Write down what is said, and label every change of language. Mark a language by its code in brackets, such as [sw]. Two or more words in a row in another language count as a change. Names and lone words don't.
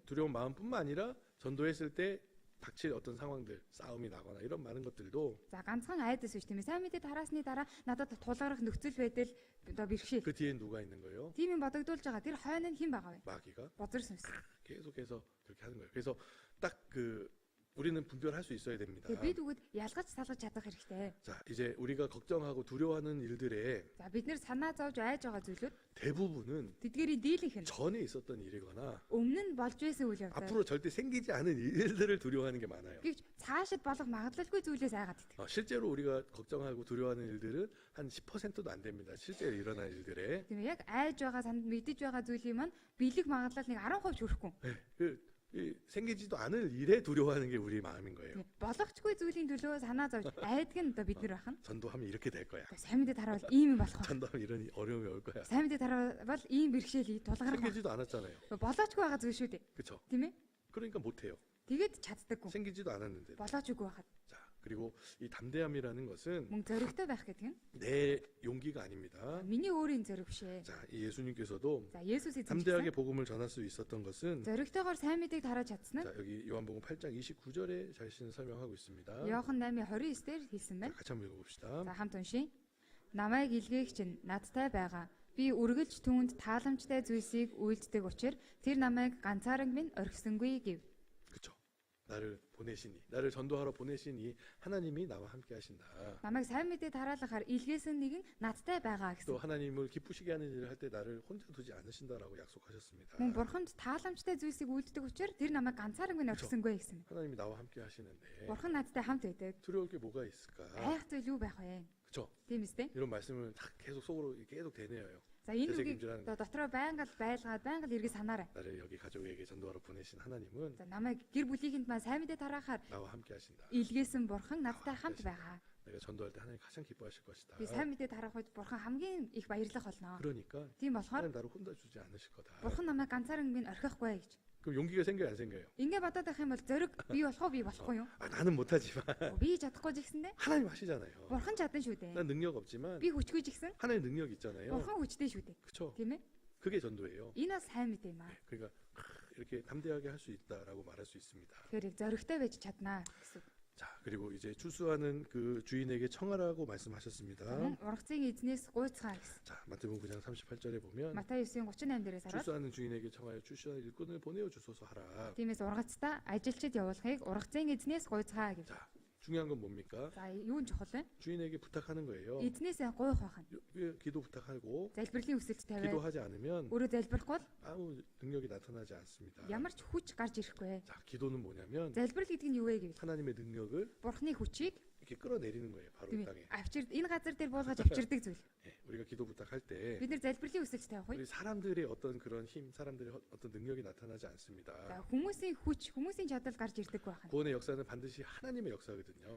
[ko] 두려운 마음뿐만 아니라 전도했을 때 닥칠 어떤 상황들, 싸움이 나거나 이런 많은 것들도 [mn] За ганцхан айдас биш тийм ээ. Сайн мэдээ тараасны дараа надад тулгарах нөхцөл байдал одоо бэрхшээл. [ko] 그 뒤에 누가 있는 거예요? [mn] Тийм юм бодогдуулж байгаа. Тэр хойно нь хэн байгаа вэ? [ko] 마귀가 [mn] Бузар сүнс. [ko] 계속해서 그렇게 하는 거예요. 그래서 딱 그 우리는 분별할 수 있어야 됩니다. [mn] Тэгээ бид үгэд ялгаж салгаж чадах хэрэгтэй. [ko] 자, 이제 우리가 걱정하고 두려워하는 일들의 [mn] За бид нэр санаа зовж айж байгаа зүйлүүд [ko] 대부분은 [mn] тэдгэрийн дийлэнх нь [ko] 전에 있었던 일이거나 [mn] өмнө нь болж байсан үйл явдал. [ko] 앞으로 절대 생기지 않은 일들을 두려워하는 게 많아요. [mn] Гэвч цаашид болох магадлалгүй зүйлээс айгаад идэх. [ko] 실제로 우리가 걱정하고 두려워하는 일들은 한 10%도 안 됩니다. 실제로 일어난 일들에. [mn] Тийм ээ, яг айж байгаа санд мэдэж байгаа зүйлийн маань биелэх магадлал нэг 10% ч хүрэхгүй. [ko] 네, 이 생기지도 않을 일에 두려워하는 게 우리 마음인 거예요. [mn] Тийм. Болохчгүй зүйлийн төлөө санаа зовж айдаг нь одоо бид нар байх нь. [ko] 전도하면 이렇게 될 거야. [mn] Сайн мэдээ таравал ийм юм болох ба. [ko] 전도하면 이런 어려움이 올 거야. [mn] Сайн мэдээ таравал ийм бэрхшээл тулгарах ба. [ko] 생기지도 않았잖아요. [mn] Болоочгүй байгаа зүйл шүү дээ. [ko] 그렇죠? [mn] Тийм ээ? [ko] 그러니까 못해요. [mn] Тэгээд чаддаггүй. [ko] 생기지도 않았는데. [mn] Болоочгүй байхад. [ko] 자, 그리고 이 담대함이라는 것은 [mn] Мөн зөрөгтэй байх гэдэг нь [ko] 내 용기가 아닙니다. [mn] миний өөрийн зөрөг биш ээ. [ko] 자, 이 예수님께서도 [mn] За Есүс эзэн [ko] 담대하게 복음을 전할 수 있었던 것은 [mn] зөрөгтэйгээр сайн мэдээг тарааж чадсан [ko] 자, [mn] нь [ko] 여기 요한복음 8장 29절에 자신을 설명하고 있습니다. [mn] Иохан 8:29 дээр хэлсэн [ko] 자, [mn] байна. [ko] 같이 한번 읽어봅시다. [mn] За хамт уншия. Намайг илгээх чинь надтай байгаа. Би үргэлж түүнд тааламжтай зүйлсийг үйлддэг учраас тэр намайг ганцаараг минь орхисонгүй гэв. [ko] 그렇죠. 나를 보내시니, 나를 전도하러 보내시니 하나님이 나와 함께 하신다. [mn] Намайг сайн мэдээ тараалахаар илгээсэн нэгэн надтай байгаа [ko] 또 [mn] гэсэн. [ko] 하나님을 기쁘시게 하는 일을 할 때 나를 혼자 두지 않으신다라고 약속하셨습니다. [mn] Мөн бурханд тааламжтай зүйлсийг үйлддэг учраас тэр намайг ганцаараг минь орхисонгүй гэсэн. [ko] 하나님이 나와 함께 하시는데 [mn] Бурхан надтай хамт байдаг. [ko] 두려울 게 뭐가 있을까? [mn] Айх зүйл юу байх вэ? [ko] 그렇죠. [mn] Тийм үстэй. [ko] 이런 말씀을 딱 계속 속으로 계속 되뇌어요. [mn] За энэ Тэсэг үгийг хэмжээнд. одоо дотроо байнга л байлгаад байнга л эргээ санаарай. [ko] 나를 여기 가족에게 전도하러 보내신 하나님은 [mn] За намайг гэр бүлийнхэнд маань сайн мэдээ тараахаар [ko] 나와 함께 하신다. [mn] илгээсэн бурхан надтай хамт байгаа. [ko] 내가 전도할 때 하나님 가장 기뻐하실 것이다. [mn] Би сайн мэдээ тараах үед бурхан хамгийн их баярлах болно. [ko] 그러니까 [mn] Тийм болохоор [ko] 하나님 나를 혼자 주지 않으실 거다. [mn] бурхан намайг ганцаараа минь орхихгүй гэж. [ko] 그럼 용기가 생겨요, 안 생겨요? [mn] Ингээ бодоод байх юм бол зөрөг би болох уу би болохгүй юу? [ko] 아, 나는 못하지만 [mn] Би чадахгүй ч гэсэндэ [ko] 하나님 하시잖아요. [mn] бурхан чадан шүү дээ. [ko] 난 능력 없지만 [mn] Би хүчгүй ч гэсэн [ko] 하나님 능력 있잖아요. [mn] бурхан хүчтэй шүү дээ. [ko] 그렇죠? [mn] Тийм ээ? [ko] 그게 전도예요. [mn] Энэ бас сайн мэдээ юм аа. [ko] 그러니까 이렇게 담대하게 할 수 있다라고 말할 수 있습니다. [mn] Тэгэхээр яг зөрөгтэй байж чаднаа гэсэн. [ko] 자, 그리고 이제 추수하는 그 주인에게 청하라고 말씀하셨습니다. [mn] Мөн ургацын эзнээс гуйцгаа гэсэн. [ko] 자, 마태복음 9장 38절에 보면 [mn] Матай 9:38 дээрээс хараад [ko] 출소하는 주인에게 청하여 출소하는 일꾼을 보내어 주소서 하라. [mn] тиймээс ургацтай ажилчид явуулахыг ургацын эзнээс гуйцгаа гэв. [ko] 자, 중요한 건 뭡니까? [mn] За юу нь чухал вэ? [ko] 주인에게 부탁하는 거예요. [mn] Эзнээсээ гуйх байх нь. [ko] 기도 부탁하고 [mn] Залбирлын хүсэлт тавиад [ko] 기도하지 않으면 [mn] өөрөө залбирахгүй бол [ko] 아무 능력이 나타나지 않습니다. [mn] ямар ч хүч гарч ирэхгүй. [ko] 자, 기도는 뭐냐면 [mn] Залбирал гэдэг нь юу вэ гэвэл [ko] 하나님의 능력을 [mn] Бурхны хүчийг [ko] 이렇게 끌어내리는 거예요. 바로 이 [mn] тийм [ko] 땅에. [mn] энэ газар дээр буулгаж авчирдаг зүйл. [ko] 예, 우리가 기도 부탁할 때 [mn] Бид нэр залбирлын хүсэлт тавих [ko] 우리 [mn] үед [ko] 사람들의 어떤 그런 힘, 사람들의 어떤 능력이 나타나지 [mn] за, [ko] 않습니다. [mn] хүмүүсийн хүч, хүмүүсийн чадал гарч ирдэг байх нь. [ko] 구원의 역사는 반드시 하나님의 역사거든요.